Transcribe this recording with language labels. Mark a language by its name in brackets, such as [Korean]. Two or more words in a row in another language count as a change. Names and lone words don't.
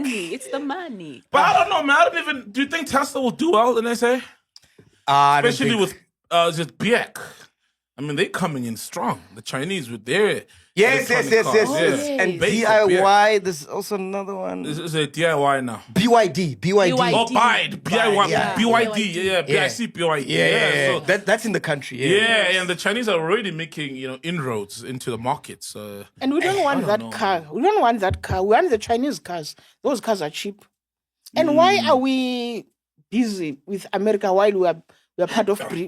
[English] money. It's the money. But I don't know, man. Do you think Tesla will do well in SA? Especially with just Biek. I mean, they coming in strong. The Chinese with their Yes. electronic cars. yes. And Basic DIY, there's also another one. This is a DIY now. BYD. Oh, BYD. BYD. yeah. BYD. Yeah. BIC BYD. Yeah. So, That's in the country. yeah, and the Chinese are already making, inroads into the market. So And we don't want that car. We don't want that car. We want the Chinese cars. Those cars are cheap. And why are we busy with America while We are part of BRICS.